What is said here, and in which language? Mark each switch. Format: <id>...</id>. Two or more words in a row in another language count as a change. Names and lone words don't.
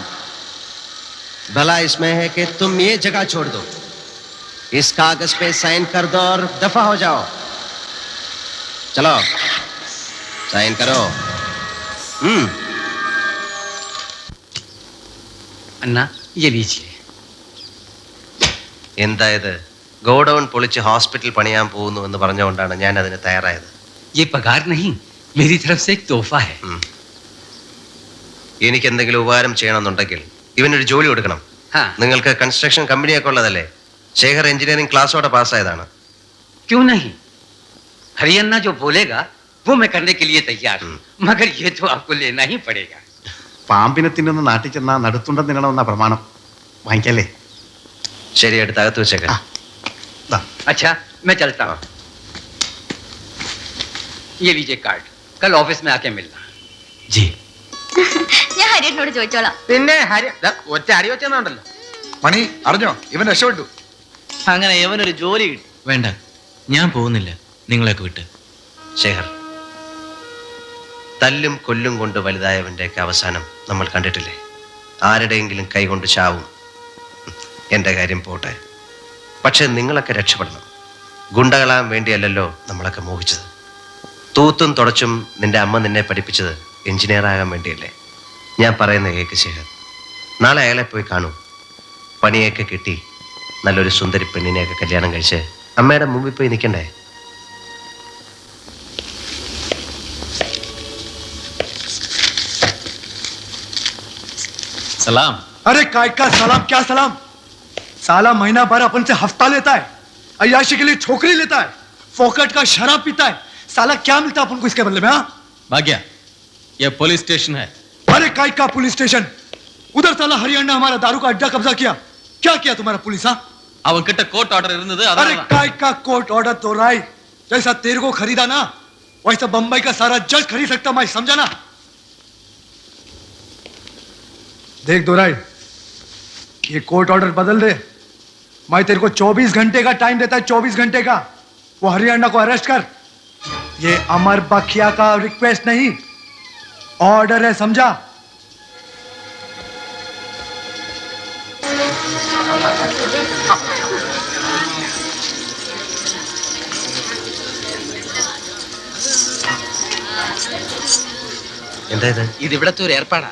<hi>भला इसमें है कि तुम ये जगह छोड़ दो, इस कागज पे साइन कर दो और दफा हो जाओ. चलो साइन करो. अन्ना, ये लीजिए.</hi> <ml>എന്താ ഇത്? ഗോഡൌൺ പൊളിച്ച് ഹോസ്പിറ്റൽ പണിയാൻ പോകുന്നു എന്ന് പറഞ്ഞുകൊണ്ടാണ് ഞാൻ അതിന് തയ്യാറായത്.</ml> <hi>ये पगार नहीं, मेरी तरफ से एक तोहफा है.</hi> <ml>എനിക്ക് എന്തെങ്കിലും ഉപകാരം ചെയ്യണമെന്നുണ്ടെങ്കിൽ ഇവനൊരു ജോലി കൊടുക്കണം. നിങ്ങൾക്ക് കൺസ്ട്രക്ഷൻ കമ്പനിയൊക്കെ ഉള്ളതല്ലേ? ശേഖർ എഞ്ചിനീയറിംഗ് ക്ലാസ്സോടെ പാസ്സായതാണ്.</ml> <hi>क्यों नहीं? हरियाणा जो बोलेगा वो मैं करने के लिए तैयार हूँ, मगर ये तो आपको लेना ही पड़ेगा.</hi> <ml>പാമ്പിനെ തിന്നുന്ന നാട്ടിൽ ചെന്നാ നടുത്തുണ്ടം തിന്നണമെന്ന പ്രമാണം. വാങ്ങിക്കല്ലേ? ശരി, എടുത്ത് അകത്ത് വെച്ചേക്കാം.</ml> <hi>अच्छा, मैं चलता हूँ. ये लीजिए कार्ड, कल ऑफिस में आके मिलना. जी.</hi> <ml>ഞാൻ ഹരിയേട്ടനോട് ചോദിച്ചോളാം. പിന്നെ ഒറ്റ അടി വെച്ചെന്നുണ്ടല്ലോ. മണി അറിഞ്ഞോ? ഇവൻ രക്ഷപ്പെട്ടു. അങ്ങനെ ഇവനൊരു ജോലി കിട്ടി. വേണ്ട, ഞാൻ പോകുന്നില്ല, നിങ്ങളെയൊക്കെ വിട്ട്. ശേഖർ, തല്ലും കൊല്ലും കൊണ്ട് വലുതായവൻ്റെയൊക്കെ അവസാനം നമ്മൾ കണ്ടിട്ടില്ലേ? ആരുടെയെങ്കിലും കൈകൊണ്ട് ചാവും. എൻ്റെ കാര്യം പോട്ടെ, പക്ഷെ നിങ്ങളൊക്കെ രക്ഷപ്പെടണം. ഗുണ്ടകളാൻ വേണ്ടിയല്ലല്ലോ നമ്മളൊക്കെ മോഹിച്ചത്. തൂത്തും തുടച്ചും നിന്റെ അമ്മ നിന്നെ പഠിപ്പിച്ചത് എഞ്ചിനീയർ ആകാൻ വേണ്ടിയല്ലേ? ഞാൻ പറയുന്ന കേക്ക് ശേഖർ, നാളെ അയാളെ പോയി കാണൂ. പണിയൊക്കെ കിട്ടി നല്ലൊരു സുന്ദരി പെണ്ണിനെയൊക്കെ കല്യാണം കഴിച്ച് അമ്മയുടെ മുമ്പിൽ പോയി നിൽക്കണ്ടേ?</ml> <hi>सलाम. अरे काय का सलाम, क्या सलाम? साला महीना भर अपन से हफ्ता लेता है, अय्याशी के लिए छोकरी लेता है, फोकट का शराब पीता है. साला क्या मिलता है अपन को इसके बदले में? हाँ, भाग्या, ये पुलिस स्टेशन है। अरे काय का पुलिस स्टेशन? उधर साला हरियाणा हमारा दारू का अड्डा कब्जा किया। क्या किया तुम्हारा पुलिस? हाँ,</hi> <ta>அவன்கிட்ட கோர்ட் ஆர்டர் இருந்தது</ta> <hi>अरे</hi> <ta>அதான்</ta> <hi>काय का कोर्ट ऑर्डर तो राय जैसा तेरे को खरीदा ना वैसा बंबई का सारा जज खरीद सकता, मैं समझा ना। देख दो राय, ये कोर्ट ऑर्डर बदल दे। मैं तेरे को 24 घंटे का टाइम देता है, 24 घंटे का। वो हरियाणा को अरेस्ट कर। ये अमर बखिया का रिक्वेस्ट नहीं, ऑर्डर है, समझा?</hi> <ml>എന്താ ഇത്? ഇത് ഇവിടത്തെ ഒരു ഏർപ്പാടാ.</ml>